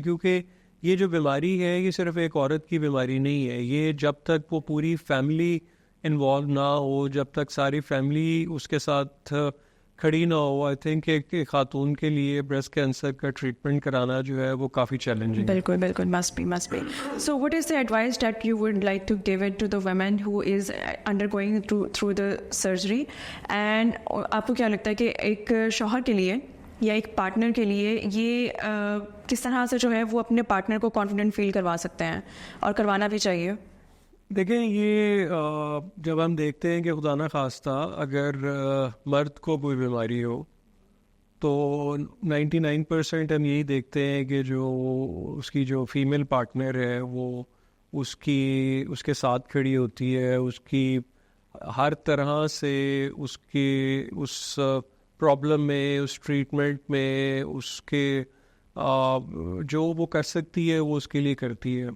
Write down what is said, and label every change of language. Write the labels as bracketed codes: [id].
[ur] کیونکہ یہ جو بیماری ہے یہ صرف ایک عورت کی بیماری نہیں ہے, یہ جب تک وہ پوری فیملی انوالو نہ ہو, جب تک ساری فیملی اس کے ساتھ کھڑی نہ ہو, [en] I think [ur] ایک خاتون کے لیے بریسٹ کینسر کا ٹریٹمنٹ کرانا جو ہے وہ کافی چیلنجنگ ہے. بالکل بالکل [en] must be. So what is the advice that you would like to give it to the woman who is undergoing through the surgery? And [ur] آپ کو کیا لگتا ہے کہ ایک شوہر کے لیے یا ایک پارٹنر کے لیے یہ کس طرح سے جو ہے وہ اپنے پارٹنر کو کانفیڈنٹ فیل کروا سکتے ہیں اور کروانا بھی چاہیے؟ دیکھیں یہ جب ہم دیکھتے ہیں کہ خدا نہ خواستہ اگر مرد کو کوئی بیماری ہو تو 99% ہم یہی دیکھتے ہیں کہ جو اس کی جو فیمیل پارٹنر ہے وہ اس کے ساتھ کھڑی ہوتی ہے, اس کی ہر طرح سے اس پرابلم میں, اس ٹریٹمنٹ میں, اس کے جو وہ کر سکتی ہے وہ اس کے لیے کرتی ہے.